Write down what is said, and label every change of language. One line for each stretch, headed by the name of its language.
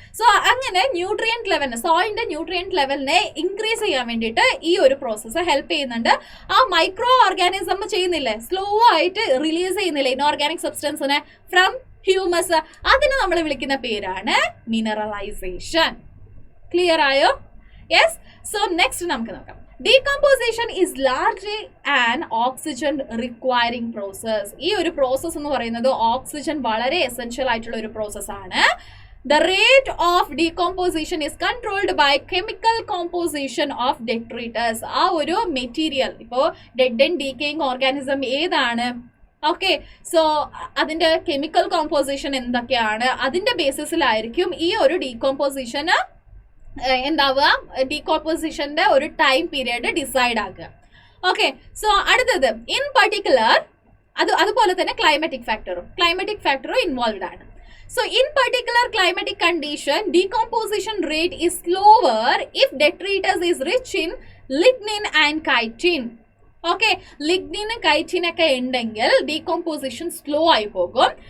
Malayalam: So അങ്ങനെ സോയിലിന്റെ nutrient ലെവലിനെ increase ചെയ്യാൻ വേണ്ടിയിട്ട് ഈ ഒരു പ്രോസസ്സ് ഹെൽപ്പ് ചെയ്യുന്നുണ്ട്. ആ മൈക്രോ ഓർഗാനിസം ചെയ്യുന്നില്ലേ, സ്ലോ ആയിട്ട് റിലീസ് ചെയ്യുന്നില്ലേ ഇൻഓർഗാനിക് സബ്സ്റ്റൻസിനെ ഫ്രം ഹ്യൂമസ്, അതിന് നമ്മൾ വിളിക്കുന്ന പേരാണ് മിനറലൈസേഷൻ. ക്ലിയർ ആയോ? യെസ്. സോ നെക്സ്റ്റ് നമുക്ക് നോക്കാം.
English: Decomposition is largely an oxygen requiring process.
Malayalam: ഈ ഒരു പ്രോസസ് എന്ന് പറയുന്നത് ഓക്സിജൻ വളരെ എസെൻഷ്യൽ ആയിട്ടുള്ള ഒരു പ്രോസസ് ആണ്.
English: The rate of decomposition is controlled by chemical composition of detritus.
Malayalam: ആ ഒരു മെറ്റീരിയൽ, ഇപ്പോൾ ഡെഡ് ആൻഡ് ഡീക്കേയിങ് ഓർഗാനിസം ഏതാണ്, ഓക്കെ, സോ അതിന്റെ കെമിക്കൽ കോമ്പോസിഷൻ എന്തൊക്കെയാണ്, അതിന്റെ ബേസിസിലായിരിക്കും ഈ ഒരു ഡീകോമ്പോസിഷന് എന്താവുക, ഡീകോമ്പോസിഷന്റെ ഒരു ടൈം പീരിയഡ് ഡിസൈഡ് ആക്കുക. ഓക്കെ, സോ അടുത്തത് ഇൻ പർട്ടിക്കുലർ അതുപോലെ തന്നെ ക്ലൈമാറ്റിക് ഫാക്ടറും ഇൻവോൾവ്ഡ് ആണ്.
English: So in particular climatic condition, decomposition rate is slower if detritus is rich in lignin and chitin.
Malayalam: Okay, lignin chitin ഒക്കെ ഉണ്ടെങ്കിൽ ഡീകോമ്പോസിഷൻ സ്ലോ ആയി പോകും.